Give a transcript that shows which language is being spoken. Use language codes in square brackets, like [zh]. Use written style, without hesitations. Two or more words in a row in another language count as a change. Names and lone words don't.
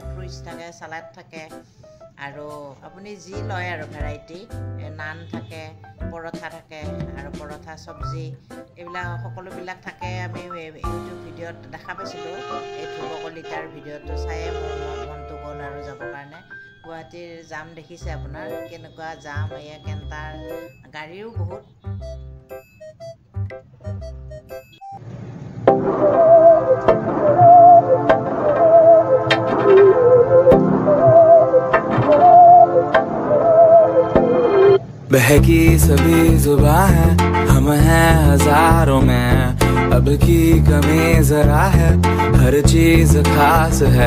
[as] ফ্ৰুইটছ থাকে, চালাড থাকে, আৰু আপুনি যি লয় আৰু ভেৰাইটি, নান থাকে, পৰঠা থাকে, আৰু পৰঠা চব্জি এইবিলাক সকলোবিলাক থাকে। আমি ইউটিউব ভিডিঅ'ত দেখা পাইছিলোঁ, এই ধ্ৰুৱকলিতাৰ ভিডিঅ'টো চায়ে মোৰ মনটো গ'ল আৰু যাবৰ কাৰণে। গুৱাহাটীৰ জাম দেখিছে আপোনাৰ, কেনেকুৱা জাম, এয়া কেণ্টাৰ গাড়ীও বহুত। [hi] बहकी सभी जुबां है, हम हैं हजारों में, अब की कमी जरा है, हर चीज खास है।